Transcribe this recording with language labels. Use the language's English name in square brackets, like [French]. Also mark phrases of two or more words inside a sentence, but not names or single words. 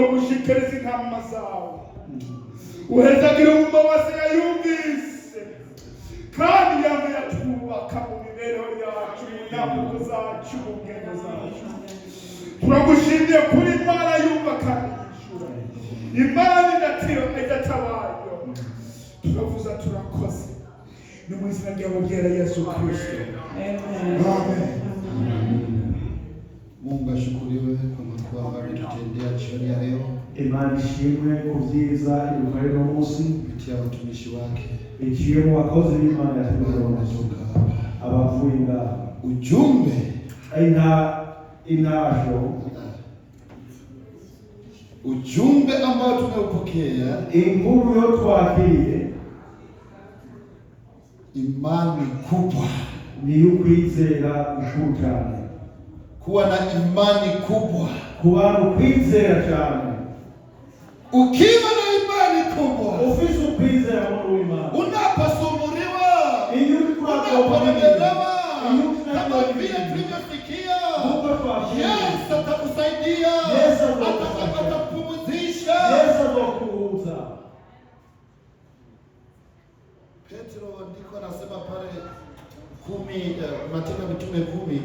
[Rundi] gushikiriza intama zawe uhezagira umuma wasigaye yumvise kandi yamwe yatwubaka mu mibereho yacu mu nyambuko zacu mu ngendo zacu turagushimiye kuri Imana yumva kandi yishura Imana idatabayo turavuza turakoze ni mu izina rya Yesu Kristo amen. [Swahili] Mungu ashukuriwe kwa makuu ambayo ametutendea jioni ya leo. [Rundi] Imana ishimwe ku byiza ibukorera uno munsi [Swahili] kupitia watumishi wake [Rundi] iciye mu bakozi b'Imana [Swahili] wanatoka hapa. [Rundi] abavuye ngaha [Swahili] Ujumbe ujumbe ambao tumeupokea, [Rundi] inkuru yo twakiriye, [Swahili] imani kubwa [Rundi] ni ukwizera gukuru cyane. [Swahili] Kuwa na imani kubwa, [Rundi] kuba ukwizera cyane. [Swahili] Ukiwa na imani kubwa, [Rundi] ufise ukwizera muri Imana, [Swahili] unaposumbuliwa, unapolemewa, kama vile tulivyosikia, Yesu atakusaidia, atakupumzisha. Yesu atakuuza. Petro ndiko anasema pale 10 Matendo ya Mitume 10.